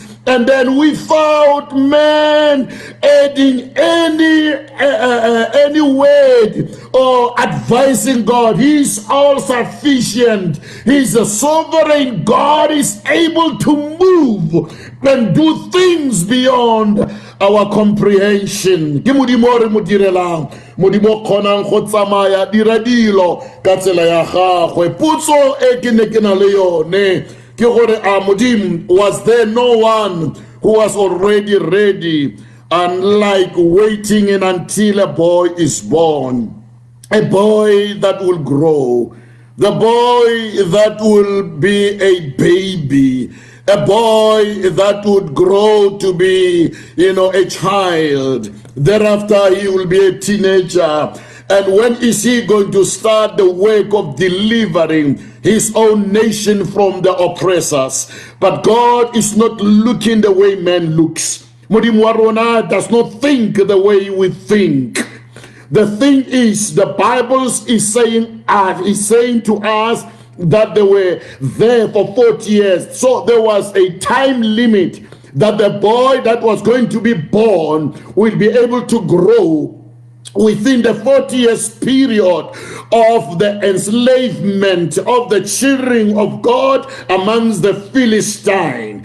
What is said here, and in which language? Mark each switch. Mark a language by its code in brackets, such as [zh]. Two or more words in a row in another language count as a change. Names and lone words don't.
[en] And then without man adding any word or advising God, He's all sufficient. He's a sovereign. God is able to move and do things beyond our comprehension. [tn] Ke modimo re mo direlang, modimo kgonang go tsamaya dira dilo ka tsela ya gagwe. Potso e ke ne ke na le yone ke gore a modimo, [en] was there no one who was already ready, unlike waiting in until a boy is born, a boy that will grow, the boy that will be a baby, a boy that would grow to be, a child. Thereafter, he will be a teenager. And when is he going to start the work of delivering his own nation from the oppressors? But God is not looking the way man looks. [tn] Modimo wa rona [en] does not think the way we think. The thing is, the Bible is saying to us that they were there for 40 years. So there was a time limit that the boy that was going to be born will be able to grow within the 40 years period of the enslavement of the children of God amongst the Philistine.